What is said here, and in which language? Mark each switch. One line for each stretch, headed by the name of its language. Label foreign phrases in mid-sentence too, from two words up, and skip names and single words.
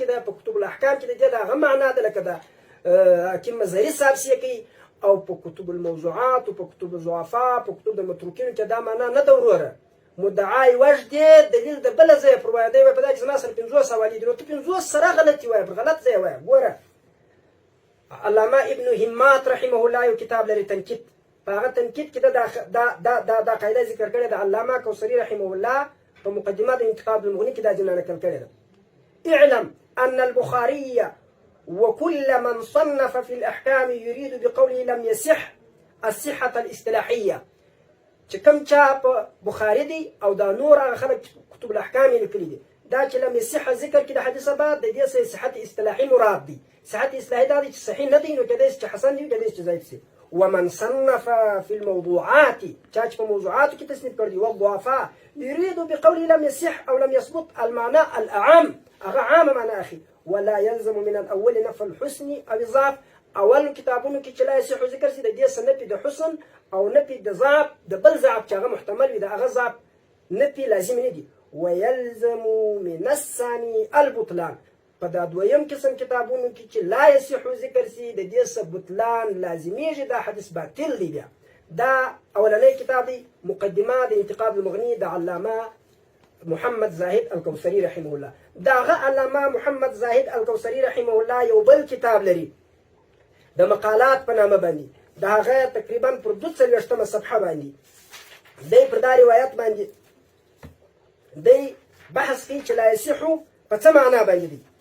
Pashto: ده په
Arabic: کتب الاحکام
Pashto: کې ده هغه معنا ده لکه ده حکیم مظهري صاحب چې کوي او په
Arabic: کتب الموضوعات
Pashto: او په
Arabic: کتب الضعفاء
Pashto: په کتب د متروکینو کې دا معنا نه ده وروره مدعای وجه دی دلیل د بل ځای پر وایي دی په دا چې زما سره 50 حوالې دي نو ته 50 سره غلطي وایي پر غلط ځای وایي ګوره علامه ابن همات
Arabic: رحمه الله
Pashto: یو کتاب لري تنقید په هغه تنقید کې دا قاعده ذکر کړې ده. علامه کوثري
Arabic: رحمه الله
Pashto: په مقدمه د انتخاب المغني کې دا جمله نقل کړې ده:
Arabic: اعلم أن البخاري وكل من صنف في الأحكام يريد بقوله لم يصح الصحة الاصطلاحية.
Pashto: چې کوم چا په بخاري دی او دا نور هغه خلک
Arabic: کتب الاحکام
Pashto: یې لیکلي دي، دا چې
Arabic: لم يصح
Pashto: ذکر کړي د حدیث بعد د دې څخه صحت اصطلاحي مراد دی. صحت اصطلاحي دا دی چې صحیح نه دی، نو کېدای شي چې حسن دی، کېدای شي چې ضعیف شي.
Arabic: ومن صنف في الموضوعات،
Pashto: چا چې په موضوعاتو کې تصنیف کړی دی،
Arabic: والضعفاء يريد بقوله لم يصح او لم يثبت المعنى الأعم،
Pashto: هغه عام معنی اخي.
Arabic: ولا يلزم من الاول نفي الحسن او الضعف.
Pashto: اول کتابونو کې چې
Arabic: لا يصح
Pashto: ذکر سي د دې سره نفي د حسن او نفي د ضعف د بل ضعف چې هغه محتمل وي، د هغه ضعف نفي لازم نه دي.
Arabic: ويلزم من الثاني البطلان.
Pashto: په دا دویم قسم کتابونو کې چې
Arabic: لا يصح
Pashto: ذکر سي د دې سره بطلان لازميږي، دا حدیث باطل دی. بیا دا اولنی کتاب دی، مقدمه د انتقاد المغني د علامه محمد زاهد الکوثري
Arabic: رحمه الله.
Pashto: داغه علامه محمد زاهد الکوثري
Arabic: رحمه الله
Pashto: یو بل کتاب لري د مقالات په نامه باندې، د هغه تقریبا پر 42 صفحه باندې دی پر دا روایت باندې دی بحث کوي چې
Arabic: لا يصح
Pashto: په څه معنا باندې دی.